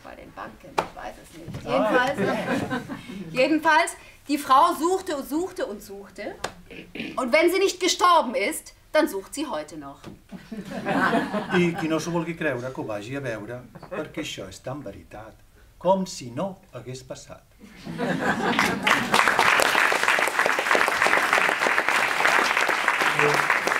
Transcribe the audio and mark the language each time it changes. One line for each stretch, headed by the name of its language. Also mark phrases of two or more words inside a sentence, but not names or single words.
German: Bei den Banken, ich weiß es nicht. Jedenfalls, die Frau suchte und suchte und suchte. Und wenn sie nicht gestorben ist, dann sucht sie heute noch.
Catalan: I qui no s'ho vulgui creure, que ho vagi a veure, perquè això és tan veritat, com si no hagués passat.
English: Thank you.